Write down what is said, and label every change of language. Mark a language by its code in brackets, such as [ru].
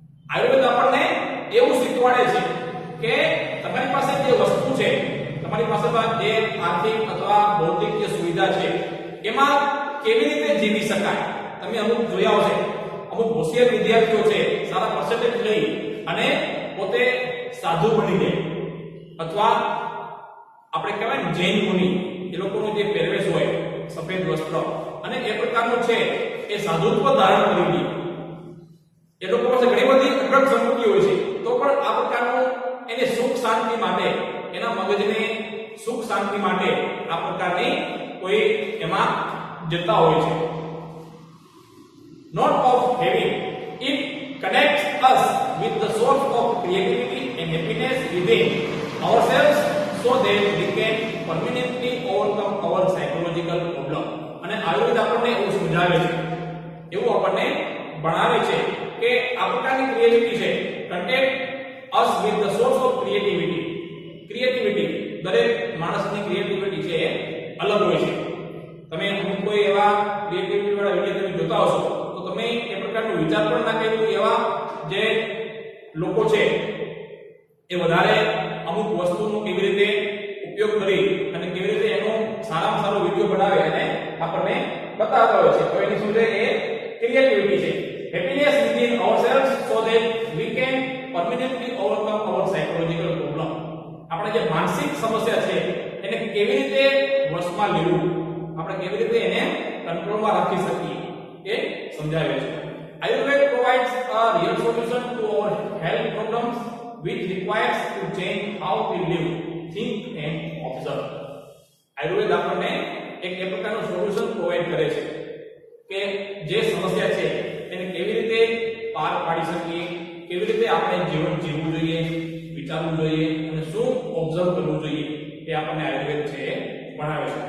[gu] આયુર્વેદ આપણને એવું શીખવાડે છે કે તમારી પાસે જે વસ્તુ છે, તમારી પાસે જે આર્થિક અથવા ભૌતિક જે સુવિધા છે એમાં કેવી રીતે જીવી શકાય. તમે અમુક જોયા હશે, અમુક હોશિયાર વિદ્યાર્થીઓ છે સારા પર્સન્ટેજ લઈ અને પોતે સાધુ બની જાય, અથવા આપણે કહેવાય ને જૈન મુનિ, એ લોકોનો જે પહેરવેશ હોય સફેદ વસ્ત્ર અને એ પ્રકારનું છે એ સાધુત્વ ધારણ કરી લે. એ લોકો પાસે ઘણી બધી અઢળક સંપત્તિ હોય છે તો પણ આ પ્રકારનું એને સુખ શાંતિ માટે, એના મગજને સુખ શાંતિ માટે આ પ્રકારની કોઈ એમાં જતા હોય છે. [en] Not of having. It connects us with the source of creativity and happiness within ourselves so that we can permanently overcome our psychological problem. [gu] અને આયુર્વેદ આપણને એવું સમજાવે છે, એવું આપણને ભણાવે છે કે આ પ્રકારની ક્રિએટિવિટી છે, [en] connect us with the source of creativity. [gu] Creativity, દરેક માણસની ક્રિએટિવિટી છે અલગ હોય છે. તમે અમુક કોઈ એવા ક્રિએટિવિટી વાળા વિડિયો તમે જોતા હશો તો તમે એ પ્રકારનો વિચાર પણ ના કર્યું એવા જે લોકો છે એ વધારે અમુક વસ્તુનો કેવી રીતે ઉપયોગ કરી અને કેવી રીતે એનો સારામાં સારો વિડિયો બનાવે અને આપણને બતાવતા હોય છે. તો એની શું છે એ ક્રિએટિવિટી છે. [en] Happiness within ourselves so that we can permanently overcome our psychological problem. [gu] આપણે જે માનસિક સમસ્યા છે એને કેવી રીતે વશમાં લેવું, આપણે કેવી રીતે એને કંટ્રોલમાં રાખી શકીએ એ સમજાવે છે. [en] Ayurveda provides a real solution to our health problems which requires to change how we live, think and observe. [gu] Ayurveda આપણને એક એ પ્રકારનું સોલ્યુશન પ્રોવાઈડ કરે છે કે જે સમસ્યા છે એને કેવી રીતે પાર પાડી શકીએ, કેવી રીતે આપણે જીવન જીવવું જોઈએ, વિચારવું જોઈએ અને શું ઓબ્ઝર્વ કરવું જોઈએ એ આપણને આયુર્વેદ છે ભણાવે છે.